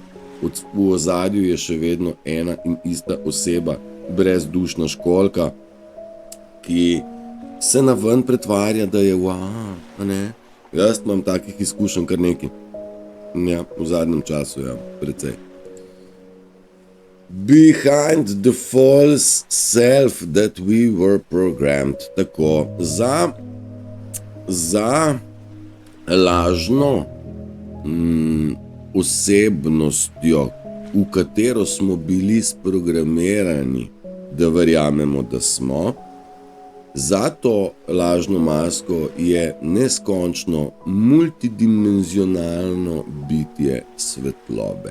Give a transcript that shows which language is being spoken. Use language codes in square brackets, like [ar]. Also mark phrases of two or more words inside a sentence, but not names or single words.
[sl] V ozadju je še vedno ena in ista oseba, brezdušna školjka, ki se naven pretvarja, da je Jaz imam takih izkušenj kar nekaj. Ja, v zadnjem času, ja, precej. [en] Behind the false self that we were programmed. [sl] Tako, za za lažno osebnostjo, v katero smo bili sprogramirani, da verjamemo, da smo, za to lažno masko je neskončno multidimenzionalno bitje svetlobe.